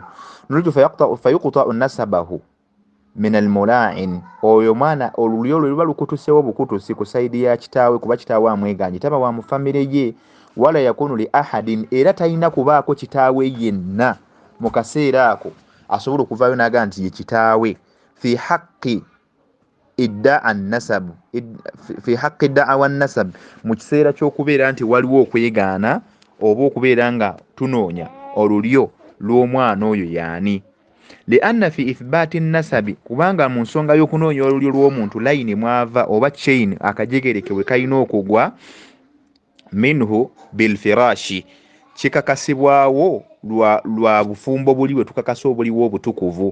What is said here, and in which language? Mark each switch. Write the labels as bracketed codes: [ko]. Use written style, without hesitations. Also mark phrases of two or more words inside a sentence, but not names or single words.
[lg] Nolwekyo [ar] فيقطع نسبه من الملاعن, [lg] oyo mwana olulyo olwo luba lukutuseewo bukutusi ku sayidi ya kitaawe kuba kitaawe amweganye, taba wa mu famire ye. [ar] ولا يكون لأحد, [lg] era talina kubaako kitaawe yenna mu kaseera ako asobola okuvaayo n'agamba nti ye kitaawe. [ar] في حق ادعاء النسب, [lg] mu kiseera ky'okubeera nti waliwo okwegaana oba okubeera nga tunoonya olulyo lw'omwana oyo yaani. [ar] لأن في إثبات النسب, [lg] kubanga mu nsonga y'okunoonya olulyo lw'omuntu layini mwava oba chain akajegereke we kalina okugwa, [ar] منه بالفراش, [lg] kikakasibwawo lwa bufumbo buli bwe tukakasa obuliwo obutukuvu.